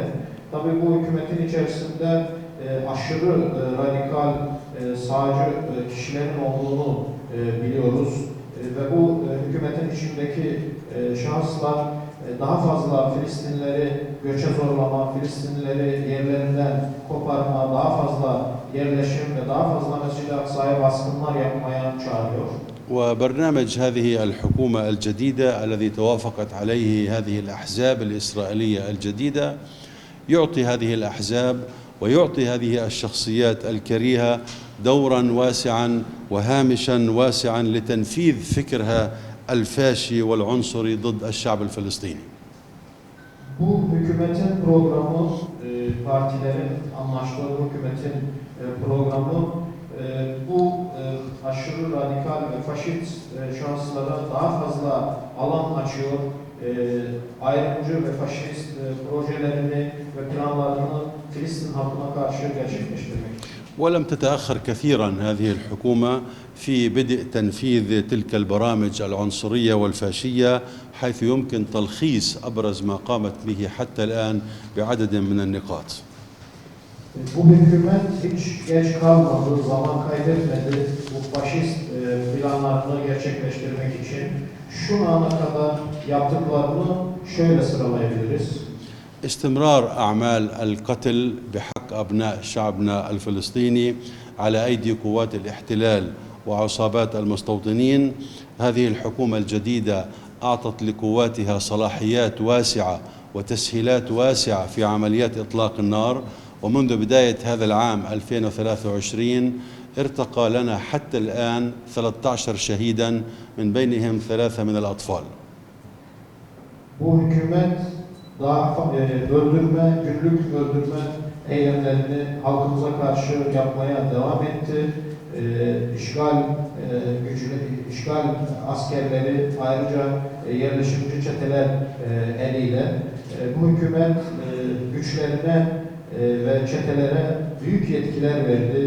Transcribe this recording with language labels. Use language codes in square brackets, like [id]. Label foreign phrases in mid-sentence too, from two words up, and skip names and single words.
[tr] Tabii bu hükümetin içerisinde aşırı radikal sağcı kişilerin olduğunu biliyoruz ve bu hükümetin içindeki şahıslar daha fazla Filistinlileri göçe zorlama, Filistinlileri yerlerinden koparma, daha fazla yerleşim ve daha fazla Mescid-i Aksa'ya baskınlar yapmaya çağırıyor. [ar] وبرنامج هذه الحكومة الجديدة الذي توافقت عليه هذه الأحزاب الإسرائيلية الجديدة يعطي هذه الأحزاب ويعطي هذه الشخصيات الكريهة دورا واسعا وهامشا واسعا لتنفيذ فكرها الفاشي والعنصري ضد الشعب الفلسطيني. [tr] Bu hükümetin programı, partilerin anlaştığı hükümetin programı bu aşırı radikal ve faşist şahıslara fazla alan açıyor. Ayrımcı ve faşist projelerini ve planlarını Filistin halkına karşı gerçekleştirmek için. [ar] ولم تتأخر كثيرا هذه الحكومة في بدء تنفيذ تلك البرامج العنصرية والفاشية، حيث يمكن تلخيص أبرز ما قامت به حتى الآن بعدد من النقاط. [tr] Bu hükümet hiç geç kalmadı, zaman kaybetmedi bu faşist planlarını gerçekleştirmek için. Şu ana kadar yaptıklarını şöyle sıralayabiliriz. [ar] استمرار أعمال القتل بحق أبناء شعبنا الفلسطيني على أيدي قوات الاحتلال وعصابات المستوطنين. هذه الحكومة الجديدة أعطت لقواتها صلاحيات واسعة وتسهيلات واسعة في عمليات إطلاق النار، ومنذ بداية هذا العام 2023 ارتقى لنا حتى الآن 13 شهيدا من بينهم 3 من الأطفال. [tr] Bu hükümet daha günlük öldürme eylemlerini halkımıza karşı yapmaya devam etti. İşgal askerleri ayrıca yerleşimci çeteler eliyle bu hükümet güçlerine ve çetelere büyük yetkiler verdi.